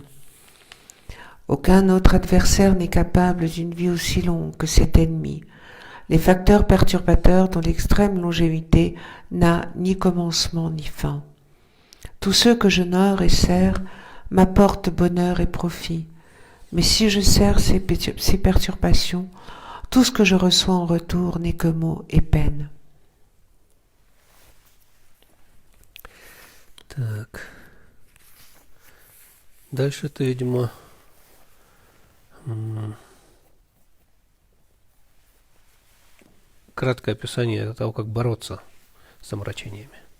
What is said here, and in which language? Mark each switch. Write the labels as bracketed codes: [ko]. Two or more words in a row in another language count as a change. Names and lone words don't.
[fr] Aucun autre adversaire n'est capable d'une vie aussi longue que cet ennemi, les facteurs perturbateurs dont l'extrême longévité n'a ni commencement ni fin. Tous ceux que j'honore et sers m'apportent bonheur et profit, mais si je sers ces perturbations, tout ce que je reçois en retour n'est que maux et peine. [ru] Так. Дальше это, видимо, краткое описание того, как бороться с омрачениями.